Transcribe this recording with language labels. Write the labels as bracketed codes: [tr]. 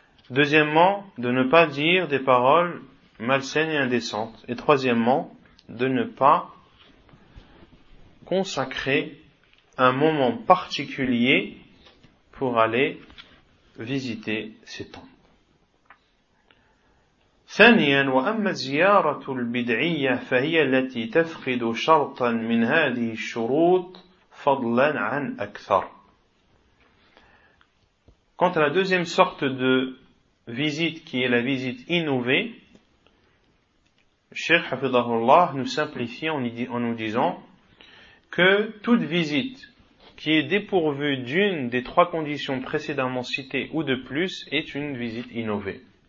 [fr] Deuxièmement, de ne pas dire des paroles malsaines et indécentes. Et troisièmement, de ne pas consacrer un moment particulier pour aller visiter ces tombes. [ar] ثانياً وأما زيارة البدعية فهي التي تفقد شرطاً من هذه الشروط فضلاً عن أكثر. [fr] Quant à la deuxième sorte de visite qui est la visite innovée, Cheikh Hafidahullah nous simplifie en nous disant que toute visite qui est dépourvue d'une des trois conditions précédemment citées ou de plus est une visite innovée.